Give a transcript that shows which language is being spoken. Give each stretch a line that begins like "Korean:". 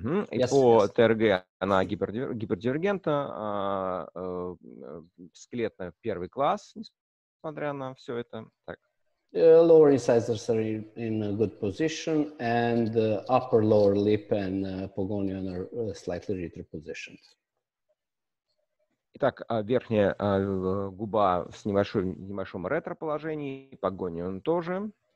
Russian: И по ТРГ она гипердивергентна, скелетная первый класс, несмотря на все это. Так.
English: Lower incisors are in a good position, and the upper lower lip and pogonion are slightly retropositioned.
Russian: Итак, верхняя губа в небольшом ретроположении, погонион тоже.